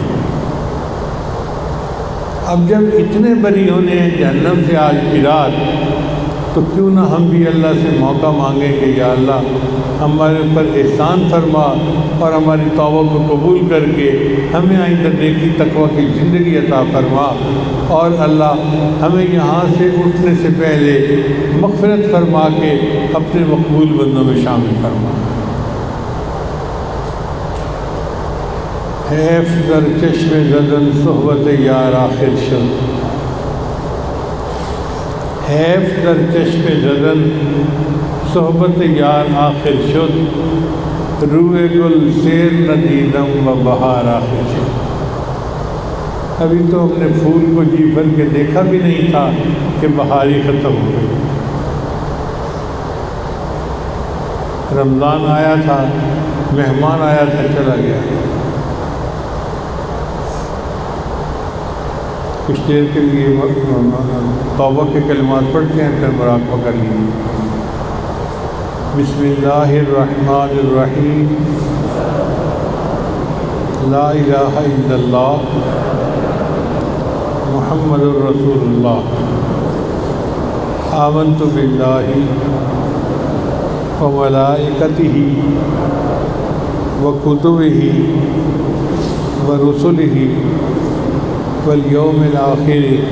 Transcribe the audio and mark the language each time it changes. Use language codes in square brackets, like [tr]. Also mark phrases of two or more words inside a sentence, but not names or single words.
[ur] اب جب اتنے بری ہونے ہیں جہنم سے آج کی رات، تو کیوں نہ ہم بھی اللہ سے موقع مانگیں کہ یا اللہ ہمارے اوپر احسان فرما اور ہماری توبہ کو قبول کر کے ہمیں آئندہ نیکی تقویٰ کی زندگی عطا فرما، اور اللہ ہمیں یہاں سے اٹھنے سے پہلے مغفرت فرما کے اپنے مقبول بندوں میں شامل فرما۔ [fa] حیف در چشم زدن صحبت یار آخر شد، حیف در چشم زدن صحبت یار آخر شد، روئے گل سیر نہ دیدم و بہار آخر شد۔ [ur] ابھی تو ہم نے پھول کو جی بھر کے دیکھا بھی نہیں تھا کہ بہار ہی ختم ہو گئی۔ رمضان آیا تھا، مہمان آیا تھا، چلا گیا۔ کچھ دیر کے لیے توبہ کے کلمات پڑھتے ہیں، پھر مراقبہ کر لیجیے۔ [ar] بسم اللہ الرحمن الرحیم، لا الہ الا اللہ محمد الرسول اللہ، آمنت باللہ وملائکتہ وکتبہ ورسلہ والیوم الآخر